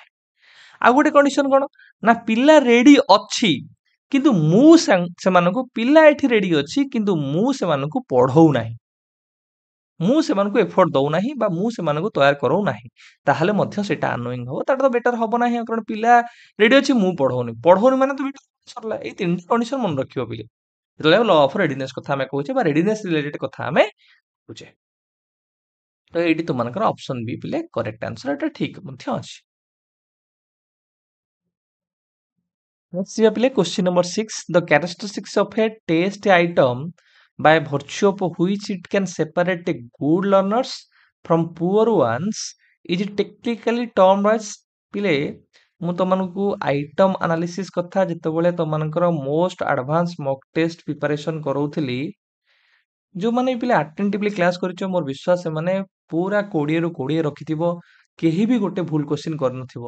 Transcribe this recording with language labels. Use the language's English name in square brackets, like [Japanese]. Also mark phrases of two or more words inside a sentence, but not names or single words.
[Odia] ଆଉ ଗୋଟେ କଣ୍ଡିସନ କଣ ନା ପିଲା ରେଡି ଅଛି କିନ୍ତୁ ମୁଁ ସେମାନଙ୍କୁ ପିଲା ଏଠି ରେଡି ଅଛି କିନ୍ତୁ ମୁଁ ସେମାନଙ୍କୁ ପଢଉ ନାହିଁ, ମୁଁ ସେମାନଙ୍କୁ ଏଫର୍ଟ ଦଉନାହିଁ ବା ମୁଁ ସେମାନଙ୍କୁ ତୟାର କରଉନାହିଁ, ତାହେଲେ ମଧ୍ୟ ସେଇଟା ଆନୋଇଂ ହବ, ତାଟା ତ ବେଟର ହବ ନାହିଁ। କାରଣ ପିଲା ରେଡି ଅଛି ମୁଁ ପଢଉନି, ପଢଉନି ମାନେ ତ ବେଟର ସରିଲା। ଏଇ 3ଟା କଣ୍ଡିସନ ମନେ ରଖିବ ପିଲେ ଯେତେବେଳେ [English] law of readiness [Odia] କଥା ଆମେ କହୁଛେ ବା [English] readiness related [Odia] କଥା ଆମେ କହୁଛେ। ତ ଏଇଠି ତୁମମାନଙ୍କର ଅପସନ ବି ପିଲେ [English] correct answer, [Odia] ଏଟା ଠିକ ମଧ୍ୟ ଅଛି। [English] Let's see apply question number 6. The characteristics of a test item by virtue of which it can separate a good learners from poor ones is technically termed as [Odia] ପିଲେ ମୁଁ ତମମାନଙ୍କୁ [English] item analysis [Odia] କଥା ଯେତେବେଳେ ତମମାନଙ୍କର [English] most advance mock test preparation [Odia] କରଉଥିଲି, ଯୋଉମାନେ ପିଲା [English] attentively class [Odia] କରିଛ ମୋର ବିଶ୍ୱାସ ସେମାନେ ପୁରା 20ରୁ 20 ରଖିଥିବ, କେହି ବି ଗୋଟେ ଭୁଲ କ୍ୱେଶ୍ଚିନ୍ କରିନଥିବ।